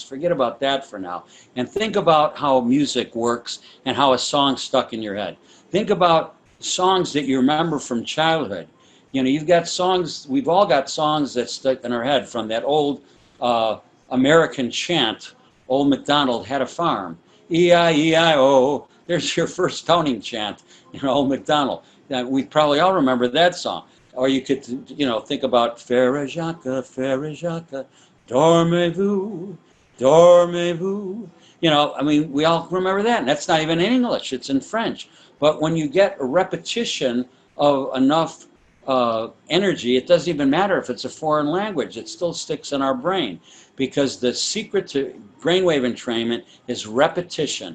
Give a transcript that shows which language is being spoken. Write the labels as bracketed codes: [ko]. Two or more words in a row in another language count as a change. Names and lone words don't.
[en] Forget about that for now. And think about how music works and how a song stuck in your head. Think about songs that you remember from childhood. You've got songs, we've all got songs that stuck in our head from that old American chant, Old MacDonald Had a Farm. E-I-E-I-O. There's your first toning chant, Old MacDonald. We probably all remember that song. Or you could, think about Frère Jacques, [fr] dormez-vous, dormez-vous. [en] We all remember that. And that's not even in English, it's in French. But when you get a repetition of enough energy, it doesn't even matter if it's a foreign language, it still sticks in our brain, because the secret to brainwave entrainment is repetition.